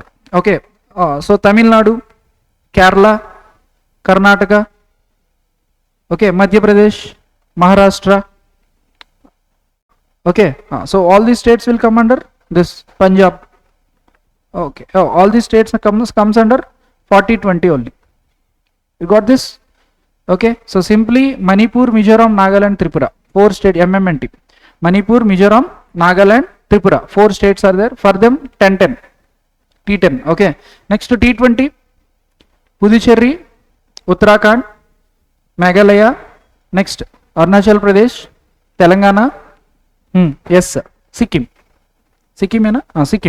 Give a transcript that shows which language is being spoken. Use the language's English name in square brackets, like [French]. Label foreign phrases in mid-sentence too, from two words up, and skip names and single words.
[English] Okay, so Tamil Nadu, Kerala, Karnataka, okay, Madhya Pradesh, Maharashtra. Okay, so all these states will come under this. Punjab, okay, all these states comes under 40 20 only. You got this? Okay, so simply Manipur, Mizoram, Nagaland, Tripura, 4 state MMNT. Manipur, Mizoram, Nagaland, Tripura, 4 states are there. For them 10 10 T10. Okay, next to T20, Puducherry, Uttarakhand, Meghalaya, next Arunachal Pradesh, Telangana, yes sir, [Hindi] Sikkim, Sikkim है ना, Sikkim.